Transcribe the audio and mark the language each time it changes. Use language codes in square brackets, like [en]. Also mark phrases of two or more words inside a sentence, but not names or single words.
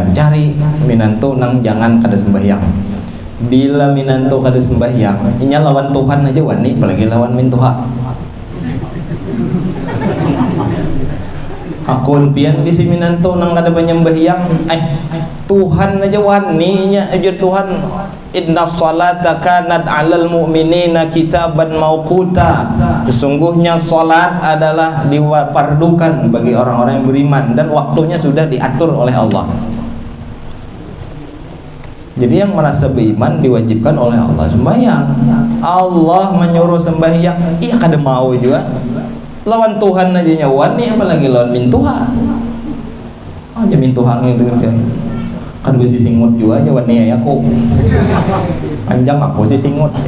[bjn] Cari minantu nang jangan kada sembahyang. Bila minantu kada sembahyang, inya lawan Tuhan aja wani, apalagi lawan mintuha. Akun pian bisi minantu nang kada penyembahyang, Tuhan aja wani nya ajar Tuhan. [ar] إن الصلاة كانت على المؤمنين كتابا موقوتا. [id] Sesungguhnya salat adalah difardukan bagi orang-orang yang beriman dan waktunya sudah diatur oleh Allah. Jadi yang merasa beriman diwajibkan oleh Allah sembahyang. [bjn] Allah menyuruh sembahyang, iya kada mau juga. Lawan Tuhan aja nyawan nih, apalagi lawan mintuha. Aja mintuha itu kan. Kan gue si singut juga aja wani ya aku. Panjang aku si singut ya.